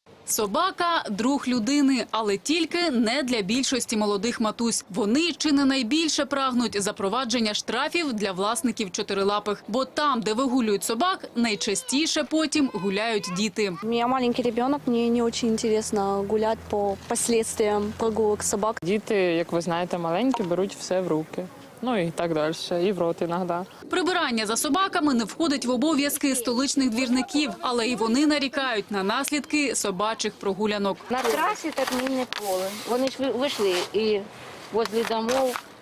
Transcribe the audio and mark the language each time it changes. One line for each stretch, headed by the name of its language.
Ukrainian: Собака – друг людини, але тільки не для більшості молодих матусь. Вони чи не найбільше прагнуть запровадження штрафів для власників чотирилапих. Бо там, де вигулюють собак, найчастіше потім гуляють діти.
Russian: У меня маленький ребенок, мне не очень интересно гулять по последствиям прогулок собак.
Ukrainian: Діти, як ви знаєте, маленькі, беруть все в руки. Ну і так далі, і в рот іноді. Прибирання за собаками не входить в обов'язки столичних двірників, але і вони нарікають на наслідки собачих прогулянок. На трасі так мінне поле. Вони ж вийшли і
Russian: возле домов.